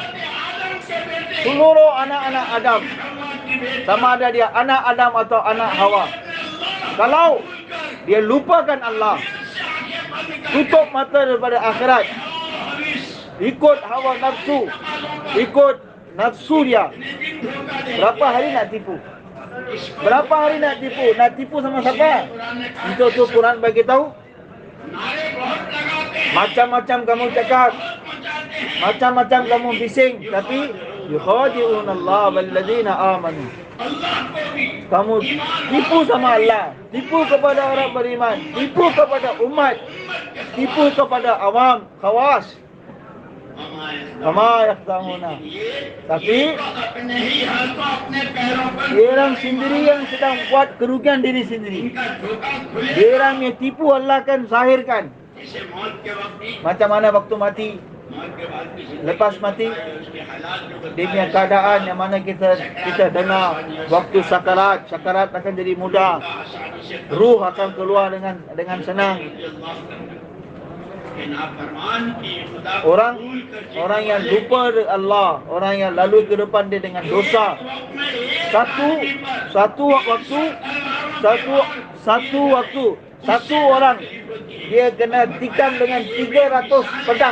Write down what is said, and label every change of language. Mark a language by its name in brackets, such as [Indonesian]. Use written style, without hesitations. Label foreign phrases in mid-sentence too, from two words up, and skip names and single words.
[Malay] Seluruh anak-anak Adam, sama ada dia anak Adam atau anak Hawa, kalau dia lupakan Allah, tutup mata daripada akhirat, ikut hawa nafsu, ikut nafsu dia, berapa hari nak tipu? Nak tipu sama siapa? Untuk tu Quran bagi tahu, macam-macam kamu cakap, macam-macam kamu bising, tapi [Arabic] يخادعون الله والذين آمنوا. [Malay] Kamu tipu sama Allah, tipu kepada orang beriman, tipu kepada umat, tipu kepada awam, khawas. [Arabic] كما يختمون. Tapi [Urdu] اپنے ہی ہاتھوں اپنے پیروں پر [Malay] dia orang sendiri yang sedang buat kerugian diri sendiri. [Urdu] ان کا دھوکا کھلے [Malay] Dia orang yang tipu, Allah akan zahirkan. [Urdu] اسے موت کے وقت ہی [Malay] Macam mana waktu mati, [Urdu] موت کے بعد کی زندگی [Malay] lepas mati, [Urdu] اس کے حالات جو [Malay] dia punya keadaan yang mana kita dengar waktu sakarat akan jadi mudah. [Urdu] آسانی سے [Malay] Ruh akan keluar dengan senang. Orang yang lupa Allah, orang yang lalu ke depan dia dengan dosa. Satu orang dia kena tikam dengan 300 pedang.